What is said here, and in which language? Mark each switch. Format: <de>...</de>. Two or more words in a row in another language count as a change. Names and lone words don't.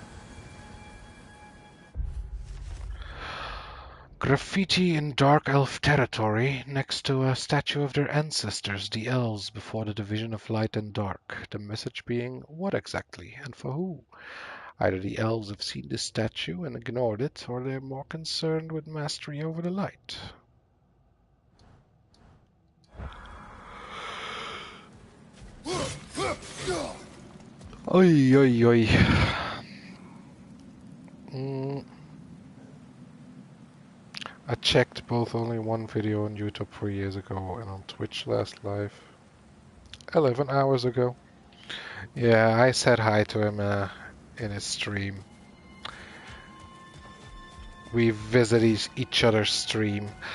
<en>Graffiti in Dark Elf territory next to a statue of their ancestors, the elves, before the division of light and dark. The message being, what exactly and for who? Either the elves have seen this statue and ignored it, or they're more concerned with mastery over the light. Oi, oi, oi. I checked both only one video on YouTube 3 years ago and on Twitch last live 11 hours ago. Yeah, I said hi to him in his stream. We visit each other's stream.</en>